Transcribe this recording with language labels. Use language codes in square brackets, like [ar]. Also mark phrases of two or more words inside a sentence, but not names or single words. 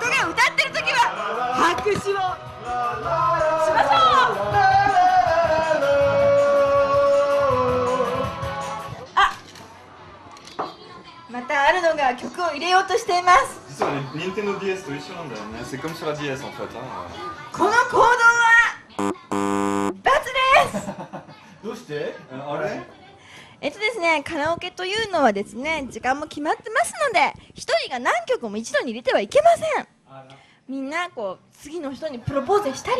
[ja] 人が歌ってる時は拍手をしましょう。またあるのが曲を入れようとしています。実はね、Nintendo DS と一緒なんだよね。 [fr] C'est comme sur la DS en fait. [ja] この行動は×です。どうしてあれですね、カラオケというのはですね、時間も決まってますので、一人が何曲も一度に入れてはいけません。みんなこう次の人にプロポーズしたり。